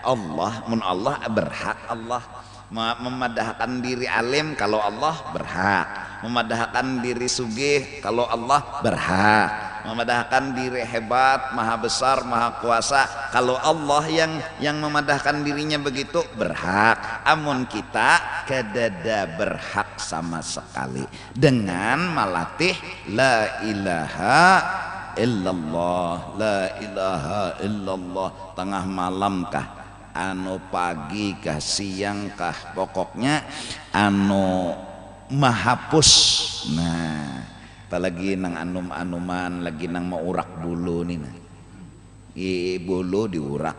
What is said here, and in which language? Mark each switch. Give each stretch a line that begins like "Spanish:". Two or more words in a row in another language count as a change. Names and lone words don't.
Banjar: Allah mun Allah berhak, Allah memadahkan diri alim kalau Allah berhak, memadahkan diri sugih kalau Allah berhak, memadahkan diri hebat, maha besar, maha kuasa kalau Allah yang memadahkan dirinya begitu berhak. Amun kita kadada berhak sama sekali dengan melatih
Arabic: لا إله إلا الله، لا إله إلا الله.
Banjar: Tengah malam kah, pagi kah, siang kah, pokoknya mahapus. Nah apalagi nang anuman lagi nang mau urak bulu nih, nah bulu diurak.